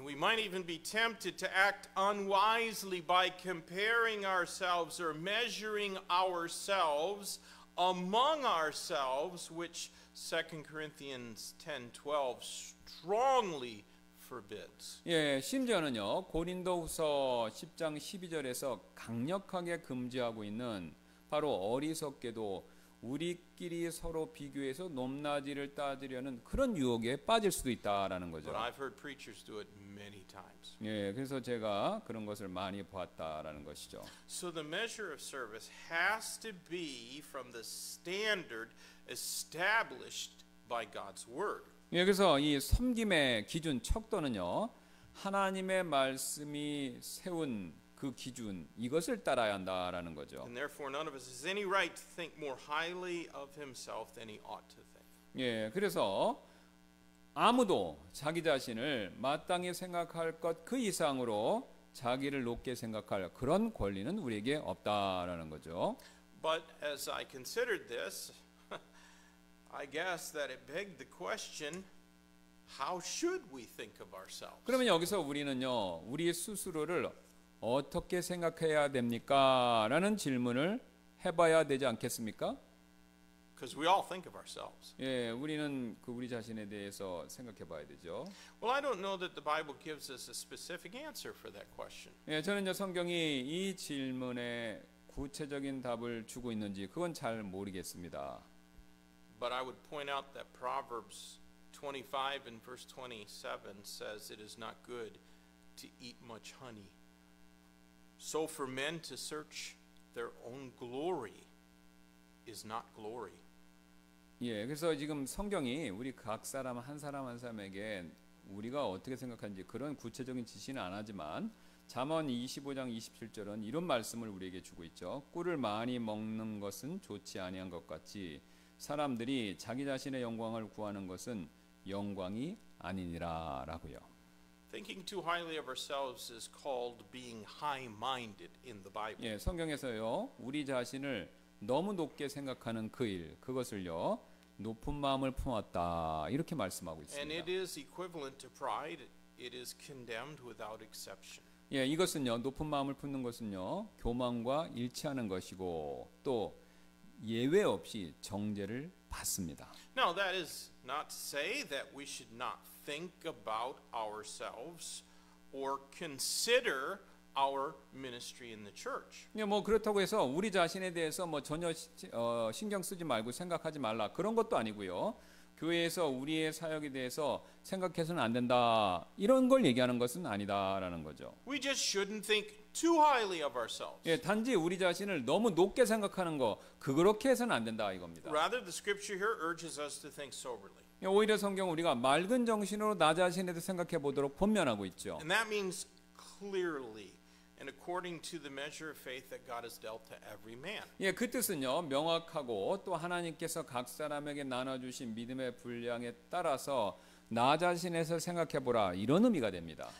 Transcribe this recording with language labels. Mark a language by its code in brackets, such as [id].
[en] And we might even be tempted to act unwisely by comparing ourselves or measuring ourselves among ourselves, which 2 Corinthians 10:12 strongly forbids. [ko] 예, 심지어는요. 고린도후서 10장 12절에서 강력하게 금지하고 있는 바로 어리석게도 우리끼리 서로 비교해서 높낮이를 따지려는 그런 유혹에 빠질 수도 있다라는 거죠. [en] But I've heard preachers do it many times. [ko] 예, 그래서 제가 그런 것을 많이 보았다라는 것이죠. [en] So the measure of service has to be from the standard established by God's word. [ko] 예, 그래서 이 섬김의 기준 척도는요. 하나님의 말씀이 세운 그 기준 이것을 따라야 한다라는 거죠. [en] And therefore none of us has any right to think more highly of himself than he ought to think. [ko] 예, 그래서 아무도 자기 자신을 마땅히 생각할 것 그 이상으로 자기를 높게 생각할 그런 권리는 우리에게 없다라는 거죠. [en] But as I considered this, I guess that it begged the question, how should we think of ourselves? [ko] 그러면 여기서 우리는요, 우리 스스로를 어떻게 생각해야 됩니까? 라는 질문을 해봐야 되지 않겠습니까? [en] Because we all think of ourselves. [ko] 예, 우리는 그 우리 자신에 대해서 생각해봐야 되죠. [en] Well, I don't know that the Bible gives us a specific answer for that question. [ko] 예, 저는 이제 성경이 이 질문에 구체적인 답을 주고 있는지 그건 잘 모르겠습니다. [en] But I would point out that Proverbs 25 and verse 27 says it is not good to eat much honey. So for men to search their own glory is not glory. [ko] 예, 그래서 지금 성경이 우리 각 사람 한 사람에게 우리가 어떻게 생각하는지 그런 구체적인 지시는 안 하지만 잠언 25장 27절은 이런 말씀을 우리에게 주고 있죠. 꿀을 많이 먹는 것은 좋지 아니한 것 같이 사람들이 자기 자신의 영광을 구하는 것은 영광이 아니니라라고요. [en] Thinking too highly of ourselves is called being high-minded in the Bible. [ko] 예, 성경에서요. 우리 자신을 너무 높게 생각하는 그 일, 그것을요. 높은 마음을 품었다. 이렇게 말씀하고 [en] And [ko] 있습니다. [en] it is equivalent to pride. It is condemned without exception. [ko] 예, 이것은요. 높은 마음을 품는 것은요. 교만과 일치하는 것이고 또 예외 없이 정죄를 받습니다. [en] Now, that is not to say that we should not think about ourselves or consider our ministry in the church. [ko] 예, 뭐 그렇다고 해서 우리 자신에 대해서 뭐 전혀 신경 쓰지 말고 생각하지 말라 그런 것도 아니고요. 교회에서 우리의 사역에 대해서 생각해서는 안 된다 이런 걸 얘기하는 것은 아니다라는 거죠. [en] We just shouldn't think too highly of ourselves. [ko] 예, 단지 우리 자신을 너무 높게 생각하는 거 그렇게 해서는 안 된다 이겁니다. [en] Rather, the scripture here urges us to think soberly. [ko] 예, 오히려 성경 우리가 맑은 정신으로 나 자신에 대해 생각해 보도록 권면하고 있죠. [en] And that means clearly and according to the measure of faith that God has dealt to every man. [ko] 예, 그 뜻은요 명확하고 또 하나님께서 각 사람에게 나눠주신 믿음의 분량에 따라서 나 자신에서 생각해 보라 이런 의미가 됩니다.